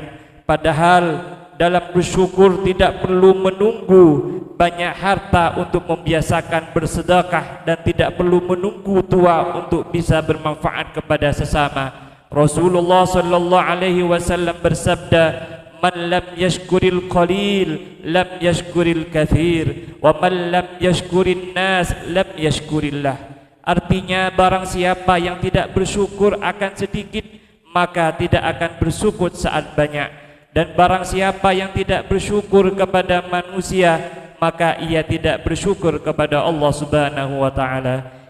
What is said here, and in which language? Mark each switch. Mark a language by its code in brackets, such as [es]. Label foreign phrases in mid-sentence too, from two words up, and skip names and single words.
[id] Padahal dalam bersyukur tidak perlu menunggu banyak harta untuk membiasakan bersedekah dan tidak perlu menunggu tua untuk bisa bermanfaat kepada sesama. Rasulullah [ar] صلى الله عليه وسلم [id] bersabda, [ar] من لم يشكر القليل لم يشكر الكثير و من لم يشكر الناس لم يشكر الله. [id] Artinya barang siapa yang tidak bersyukur akan sedikit maka tidak akan bersyukur saat banyak, dan barang siapa yang tidak bersyukur kepada manusia maka ia tidak bersyukur kepada Allah [ar] سبحانه وتعالى.